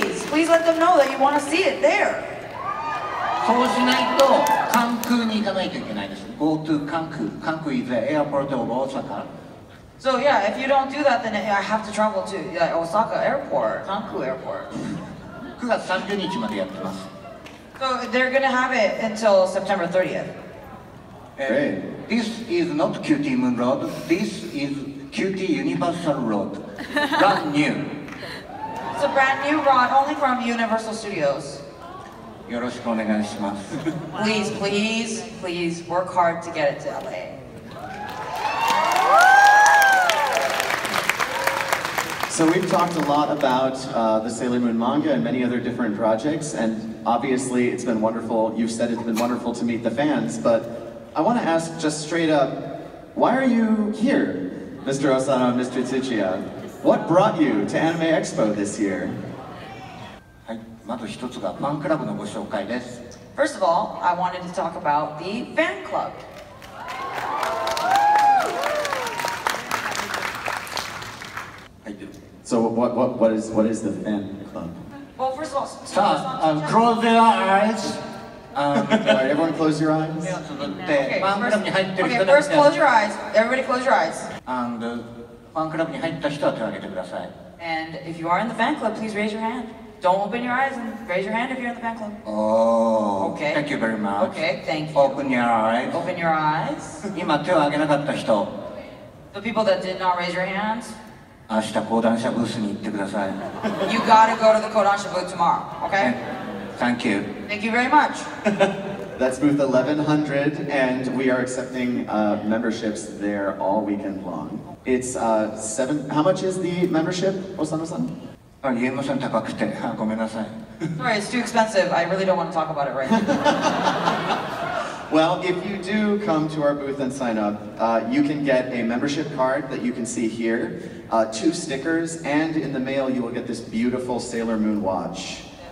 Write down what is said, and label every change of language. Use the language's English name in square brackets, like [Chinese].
[English] Please let them know that you want to see it there. [Japanese] そうしないと関空に行かないといけないです。 [English] Go to 関空。関空 is the airport of Osaka. So yeah, if you don't do that, then I have to travel to Osaka Airport, Kanku Airport. [Japanese] 9月30日までやってます。 [English] So they're gonna have it until September 30th. This is not QT Moon Road. This is QT Universal Road. Brand new. It's a brand new ride, only from Universal Studios. [Japanese] よろしくお願いします。 [English] Please work hard to get it to LA. So we've talked a lot about the Sailor Moon manga and many other different projects, and obviously it's been wonderful. You've said it's been wonderful to meet the fans, but I want to ask just straight up, why are you here, Mr. Osano and Mr. Tsuchiya? What brought you to Anime Expo this year? [Japanese] はい、まず一つがファンクラブのご紹介です。 [English] First of all, I wanted to talk about the fan club. So what is the fan club? Well, first of all, Close your eyes. Alright, everyone close your eyes. [Japanese] 目をつぶってファンクラブに入ってる人 [English] Okay, [Japanese] だ [English] first [Japanese] け [English] close your eyes. Everybody close your eyes. And [Japanese] ファンクラブに入った人は手を挙げてください。 [English] And if you are in the fan club, please raise your hand. Don't open your eyes and raise your hand if you're in the fan club. Oh, Okay. thank you very much. Okay, thank you. Open your eyes. Open your eyes. [Japanese] 今手を挙げなかった人、 [English] The people that did not raise your hands, [Japanese] 明日講談社ブースに行ってください。 [English] You gotta go to the Kodansha booth tomorrow, okay? Thank you. Thank you very much. That's booth 1100, and we are accepting memberships there all weekend long. It's how much is the membership, Osano-san? [Japanese] あ、言えません、高くて。ごめんなさい。 [English] Sorry, it's too expensive. I really don't want to talk about it right now. Well, if you do come to our booth and sign up, you can get a membership card that you can see here, 2 stickers, and in the mail you will get this beautiful Sailor Moon watch.